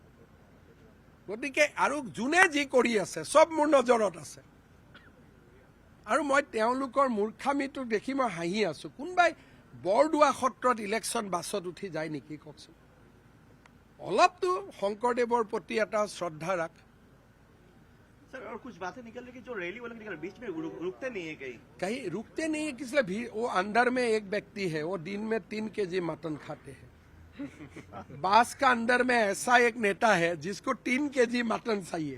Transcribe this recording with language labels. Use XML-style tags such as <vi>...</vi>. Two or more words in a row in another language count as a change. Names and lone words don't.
<as>গতিকে আৰু যোনে যি কৰি আছে চব মোৰ নজৰত আছে, আৰু মই তেওঁলোকৰ মূৰ্খামিটো দেখি মই হাঁহি আছো। কোনোবাই বৰদোৱা সত্ৰত ইলেকশ্যন বাছত উঠি যায় নেকি কওকচোন? অলপতো শংকৰদেৱৰ প্ৰতি এটা শ্ৰদ্ধা ৰাখ।</as> <hi>सर और कुछ बातें निकल रही कि जो रैली वाले निकल बीच में रुकते नहीं है कहीं। कहीं रुकते नहीं है, किसलिए भीड़? वो अंदर में एक व्यक्ति है, वो दिन में 3 केजी मटन खाते हैं। बास का अंदर में ऐसा एक नेता है जिसको 3 केजी मटन चाहिए।</hi>